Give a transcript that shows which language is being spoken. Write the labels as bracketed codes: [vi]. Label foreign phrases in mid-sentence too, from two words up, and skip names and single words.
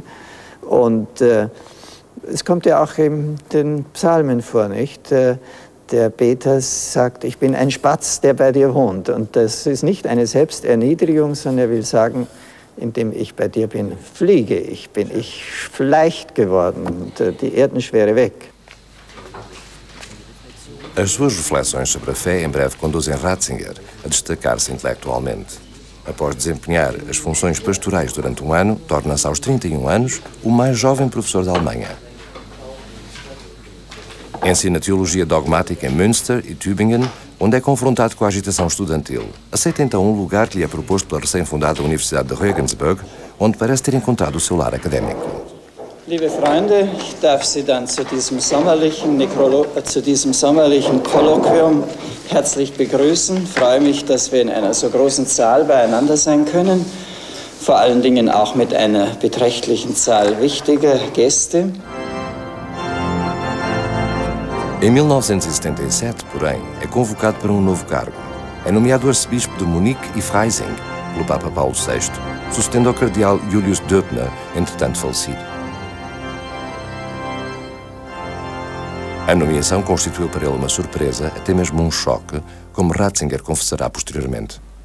[de] Und es kommt ja auch in den Psalmen vor, nicht? Der Beter sagt, ich bin ein Spatz, der bei dir wohnt. Und das ist nicht eine Selbsterniedrigung, sondern er will sagen, indem ich bei dir bin, fliege ich, bin ich leicht geworden und die Erdenschwere weg. [pt] As suas reflexões sobre a fé em breve conduzem Ratzinger a destacar-se intelectualmente. Após desempenhar as funções pastorais durante um ano, torna-se aos 31 anos o mais jovem professor da Alemanha. Ensina teologia dogmática em Münster e Tübingen, onde é confrontado com a agitação estudantil. Aceita então um lugar que lhe é proposto pela recém-fundada Universidade de Regensburg, onde parece ter encontrado o seu lar académico. [de] Liebe Freunde, ich darf Sie dann zu diesem sommerlichen Kolloquium herzlich begrüßen. Ich freue mich, dass wir in einer so großen Zahl beieinander sein können. vor allen Dingen auch mit einer beträchtlichen Zahl wichtiger Gäste. [pt] Em 1977, porém, é convocado para um novo cargo. É nomeado arcebispo de Munique e Freising pelo Papa Paulo VI, sucedendo ao cardeal Julius Döbner, entretanto falecido. A nomeação constituiu para ele uma surpresa, até mesmo um choque, como Ratzinger confessará posteriormente.